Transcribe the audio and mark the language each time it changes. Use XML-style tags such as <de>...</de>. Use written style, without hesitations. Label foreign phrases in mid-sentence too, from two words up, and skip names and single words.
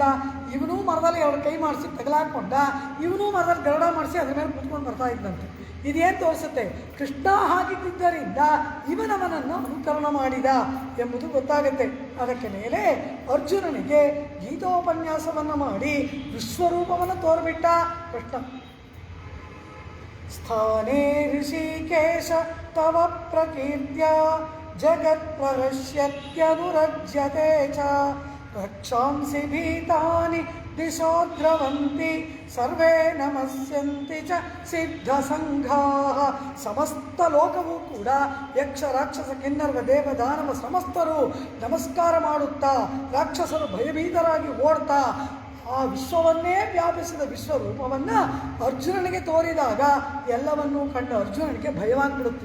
<kn>ಇವನೂ ಮರದಲ್ಲಿ 2 ಕೈ ಮಾಡಿಸಿ ತಗಲಾಕೊಂಡ, ಇವನೂ ಮರದಲ್ಲಿ ಗರುಡ ಮಾಡಿಸಿ ಅದ್ರ ಮೇಲೆ ಕೂತ್ಕೊಂಡು ಬರ್ತಾ ಇದ್ದಂತೆ. ಇದೇನು ತೋರಿಸುತ್ತೆ? ಕೃಷ್ಣ ಹಾಗಿದ್ದರಿಂದ ಇವನವನನ್ನು ಅನುಕರಣ ಮಾಡಿದ ಎಂಬುದು ಗೊತ್ತಾಗುತ್ತೆ. ಅದಕ್ಕೆ ಮೇಲೆ ಅರ್ಜುನನಿಗೆ ಗೀತೋಪನ್ಯಾಸವನ್ನು ಮಾಡಿ ವಿಶ್ವರೂಪವನ್ನು ತೋರ್ಬಿಟ್ಟ ಕೃಷ್ಣ.</kn> <sa>ಸ್ಥಾನೇ ಋಷಿಕೇಶ ತವ ಪ್ರಕೀರ್ತ್ಯ ಜಗತ್ ಪ್ರಹಸ್ಯತ್ಯನುರಜ್ಯತೆ ಚ ರಕ್ಷಾಂಸಿ ಭೀತಾನಿ ದಿಶೋ ದ್ರವಂತಿ ಸರ್ವೇ ನಮಸ್ಯಂತಿ ಚ ಸಿದ್ಧ ಸಂಘಾ.</sa> <kn>ಸಮಸ್ತ ಲೋಕವೂ ಕೂಡ ಯಕ್ಷ ರಾಕ್ಷಸ ಕಿನ್ನರ್ವ ದೇವ ದಾನವ ಸಮಸ್ತರು ನಮಸ್ಕಾರ ಮಾಡುತ್ತಾ ರಾಕ್ಷಸರು ಭಯಭೀತರಾಗಿ ಓಡ್ತಾ ಆ ವಿಶ್ವವನ್ನೇ ವ್ಯಾಪಿಸಿದ ವಿಶ್ವರೂಪವನ್ನು ಅರ್ಜುನನಿಗೆ ತೋರಿದಾಗ ಎಲ್ಲವನ್ನೂ ಕಂಡ ಅರ್ಜುನನಿಗೆ ಭಯವಾಗ್ಬಿಡುತ್ತೆ.</kn>